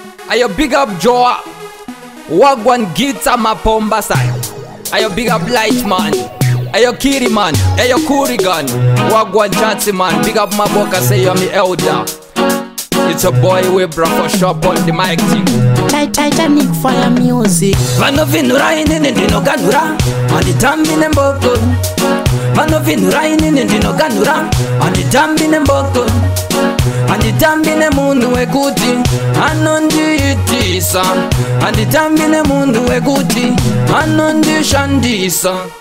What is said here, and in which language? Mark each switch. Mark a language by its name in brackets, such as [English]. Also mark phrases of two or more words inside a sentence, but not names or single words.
[English] Ayo, big up Joa. Wagwan Gita Mapomba, son. Ayo, big up Light, man. Ayo, Kiri, man. Ayo, Kurigan. Wagwan Chatsy, man. Big up Maboka, say you're me elder. It's a boy, we bra for sure, on the mic thing. Ti-, Titanic fire music. [Shona] Vano vinura inini ndinoganura, handitambi nemboko. Vano vinura inini ndinoganura, handitambi nemboko. Handitambi nemunhu wekuti anondiitisa. Handitambi nemunhu wekuti anondishandisa.